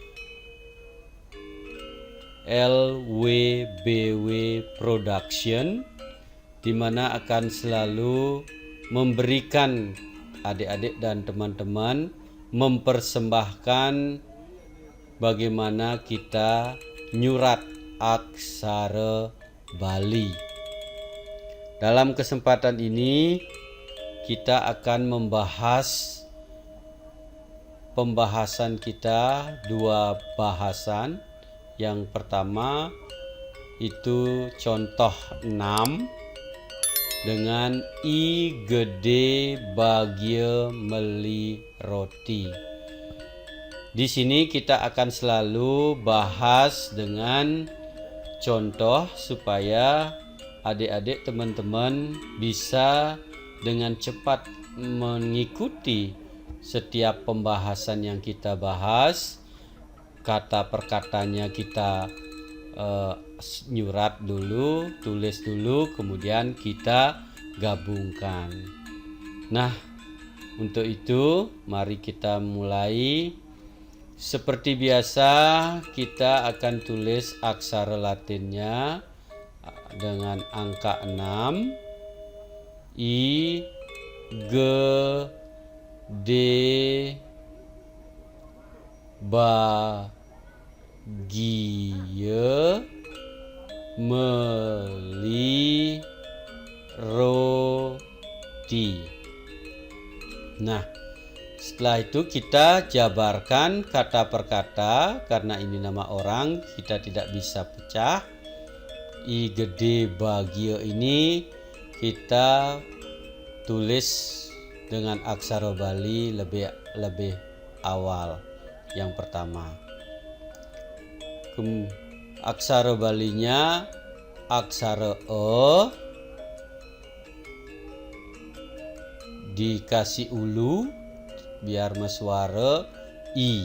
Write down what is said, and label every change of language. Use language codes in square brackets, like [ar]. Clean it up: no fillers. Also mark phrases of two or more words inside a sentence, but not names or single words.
[id] LWBW Production, di mana akan selalu memberikan adik-adik dan teman-teman mempersembahkan bagaimana kita nyurat aksara Bali. Dalam kesempatan ini kita akan membahas pembahasan kita dua bahasan. Yang pertama itu contoh 6 dengan I gede bagia [ban] meli roti. [id] Di sini kita akan selalu bahas dengan contoh supaya adik-adik teman-teman bisa dengan cepat mengikuti setiap pembahasan yang kita bahas. Kata per katanya kita nyurat dulu, tulis dulu, kemudian kita gabungkan. Nah, untuk itu mari kita mulai. Seperti biasa kita akan tulis aksara Latinnya dengan angka 6. I, G, D, bagia [ban] meli roti. [id] Nah, setelah itu kita jabarkan kata per kata. Karena ini nama orang, kita tidak bisa pecah. I gede bagia ini kita tulis dengan aksara Bali lebih awal. Yang pertama, aksara Balinya aksara E dikasih ulu biar meswara I.